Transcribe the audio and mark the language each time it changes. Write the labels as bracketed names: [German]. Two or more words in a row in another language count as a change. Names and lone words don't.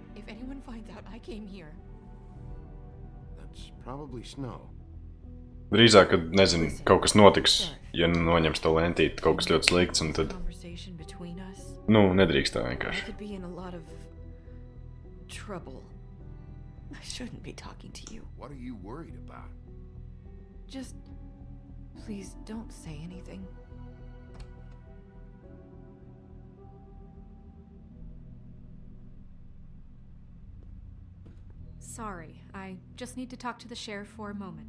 [English] anyone finds out I came here. That's probably snow. [Latvian] Drīzāk, kad, nezinu, kaut kas notiks, ja noņems to lentīti, kaut kas ļoti slikts, un tad... Nu, nedrīkst tā vienkārši. [English] I could be in a lot of trouble. I shouldn't be talking to you. What are you worried about? Just please don't say anything. Sorry, I just need to talk to the sheriff for a moment.